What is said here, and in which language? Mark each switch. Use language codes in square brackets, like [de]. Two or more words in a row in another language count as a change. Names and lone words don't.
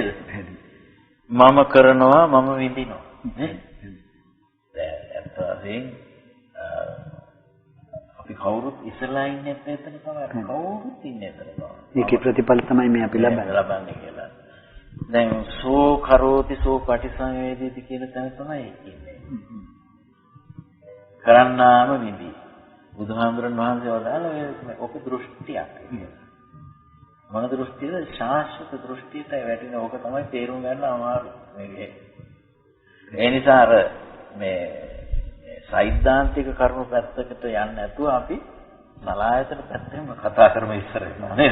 [si] මම කරනවා මම විඳිනවා නේ? දැන් අත්‍යවශ්‍යයෙන් අපි කවුරුත් ඉස්සලා ඉන්නේ එතන තමයි. කවුරුත් ඉන්නේ එතන තමයි. ඒකේ ප්‍රතිඵල තමයි මේ අපි ලබන්නේ කියලා. දැන් [pi] සෝ කරෝති සෝ පටිසංවේදීති [si] කියන තැන තමයි ඉන්නේ. කරන්නාම විඳි. බුදුහාමුදුරන් වහන්සේ වදාළ ඔක දෘෂ්ටියක්. මොන දෘෂ්ටියද? ශාස්ත්‍ර දෘෂ්ටියට වැටෙන ඕක තමයි තේරුම් ගන්න අමාරු මේ. ඒ නිසා අර මේ සෛද්ධාන්තික කරුණු පැත්තකට යන්නේ නැතුව අපි සලායතන පැත්තෙන්ම කතා කරමු ඉස්සර වෙනවා නේද?